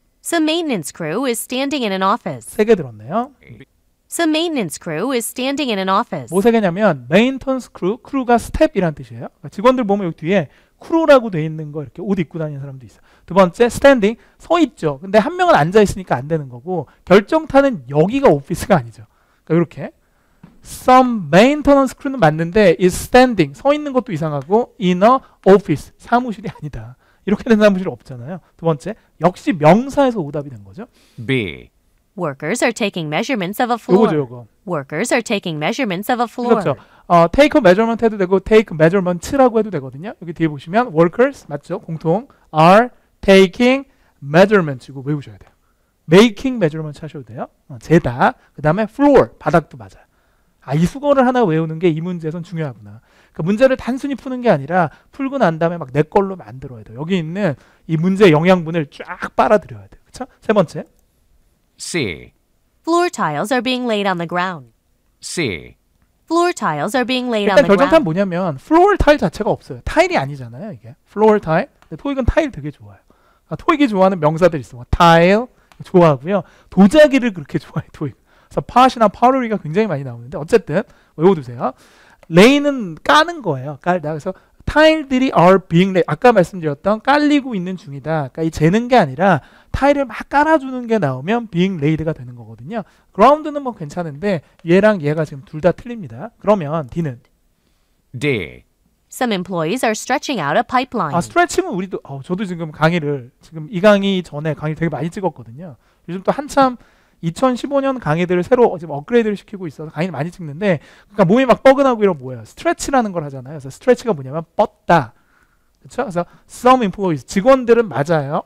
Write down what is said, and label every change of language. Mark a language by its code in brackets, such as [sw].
[en] Some maintenance crew is standing in an office. [ko] 세 개 들었네요. [en] Some maintenance crew is standing in an office. [ko] 뭐 세 개냐면 메인턴스 크루, 크루가 스텝이란 뜻이에요. 그러니까 직원들 보면 여기 뒤에 크루라고 돼 있는 거 이렇게 옷 입고 다니는 사람도 있어요. 두 번째 스탠딩, 서 있죠. 근데 한 명은 앉아 있으니까 안 되는 거고 결정타는 여기가 오피스가 아니죠. 그러니까 이렇게 [en] Some maintenance crew [ko] 는 맞는데 [en] is standing, [ko] 서 있는 것도 이상하고 [en] in a office, [ko] 사무실이 아니다. 이렇게 된 사무실 없잖아요. 두 번째, 역시 명사에서 오답이 된 거죠. [en] B. Workers are taking measurements of a floor. [ko] 요거죠, 요거. [en] Workers are taking measurements of a floor. [ko] 그렇죠. [en] take a measurement [ko] 해도 되고 [en] take measurements [ko] 라고 해도 되거든요. 여기 뒤에 보시면 workers 맞죠? 공통 [en] are taking measurements [ko] 이거 외우셔야 돼요. [en] making measurements [ko] 하셔도 돼요. 재다. 그 다음에 floor 바닥도 맞아요. 이 수거를 하나 외우는 게 이 문제에선 중요하구나. 그러니까 문제를 단순히 푸는 게 아니라 풀고 난 다음에 막 내 걸로 만들어야 돼요. 여기 있는 이 문제의 영양분을 쫙 빨아들여야 돼요. 그렇죠? 세 번째. [en] C. Floor tiles are being laid on the ground. C. Floor tiles are being laid on [ko] 일단 [en] the [ko] 결정타는 [en] ground. [ko] 뭐냐면 플로어 타일 자체가 없어요. 타일이 아니잖아요. 이게 플로어 타일. 근데 토익은 타일 되게 좋아요. 토익이 좋아하는 명사들 있어. 타일 좋아하고요. 도자기를 그렇게 좋아해 토익. 그래서 팟이나 파로리가 굉장히 많이 나오는데 어쨌든 외워두세요. 레이는 까는 거예요. 깔다. 그래서 타일들이 [en] are being laid. [ko] 아까 말씀드렸던 깔리고 있는 중이다. 그러니까 이 재는 게 아니라 타일을 막 깔아주는 게 나오면 [en] being laid [ko] 가 되는 거거든요. ground는 뭐 괜찮은데 얘랑 얘가 지금 둘 다 틀립니다. 그러면 D는 [en] D. Some employees are stretching out a pipeline. [ko] 스트레칭은 우리도 저도 지금 지금 이 강의 전에 강의 되게 많이 찍었거든요. 요즘 또 한참 2015년 강의들을 새로 지금 업그레이드를 시키고 있어서 강의를 많이 찍는데 그러니까 몸이 막 뻐근하고 이런 뭐예요? 스트레치라는 걸 하잖아요. 그래서 스트레치가 뭐냐면 뻗다. 그렇죠? 그래서 [en] some employees [ko] 직원들은 맞아요.